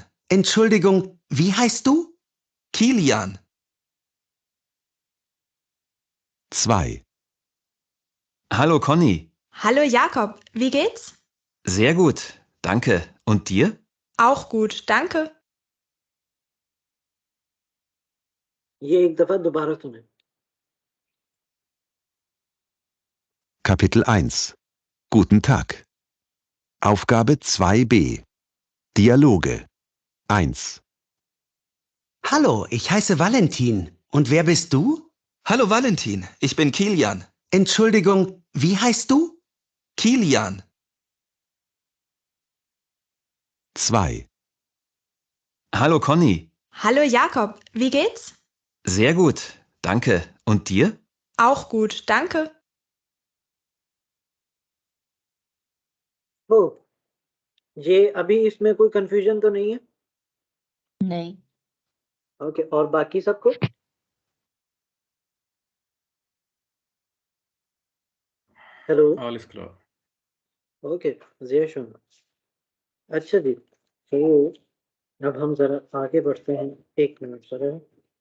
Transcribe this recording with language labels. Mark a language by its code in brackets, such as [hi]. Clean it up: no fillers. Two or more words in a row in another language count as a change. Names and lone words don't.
[de] Entschuldigung, wie heißt du? Kilian. 2. Hallo Conny. Hallo Jakob, wie geht's? Sehr gut, danke. Und dir? Auch gut, danke. [hi] ये एक दफा दोबारा सुने। [de] Kapitel 1. Guten Tag. Aufgabe 2b. Dialoge. 1. Hallo, ich heiße Valentin. Und wer bist du? Hallo Valentin, ich bin Kilian. Entschuldigung, wie heißt du? Kilian. 2. Hallo Conny. Hallo Jakob, wie geht's? Sehr gut, danke. Und dir? Auch gut, danke. [hi] ओ ये अभी इसमें कोई कंफ्यूजन तो नहीं है? नहीं। ओके, और बाकी सबको? हेलो। [de] Alles klar. ओके, sehr schön। [hi] अच्छा जी, तो अब हम जरा आगे बढ़ते हैं। एक मिनट सर।